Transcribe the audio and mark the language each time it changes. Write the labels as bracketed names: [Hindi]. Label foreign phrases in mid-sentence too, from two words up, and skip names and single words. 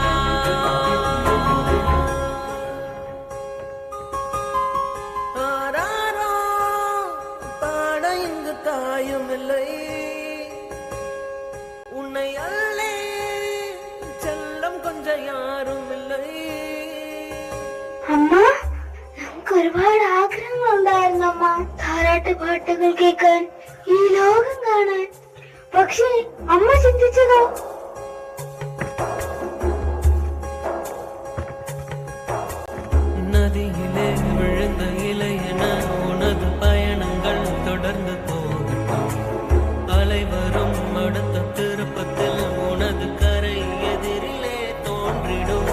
[Tamil] ஆராரோ பாட இங்கு தாயும் இல்லை. உன்னை அல்லே செல்லம் கொஞ்சம் யாரும் இல்லை. [Malayalam] അമ്മ, നമുക്ക് ഒരുപാട് ആഗ്രഹങ്ങളുണ്ടായിരുന്നു അമ്മ. താരാട്ട് പാട്ടുകൾ കേൾക്കാൻ, ഈ ലോകം കാണാൻ. പക്ഷേ അമ്മ ചിന്തിച്ചതോ? [Tamil] நதியிலே விழுந்த இலை என உனது பயணங்கள் தொடர்ந்து போகட்டும். அலை வரும் அடுத்த திருப்பத்தில் உனது கரை எதிரிலே தோன்றிடும்.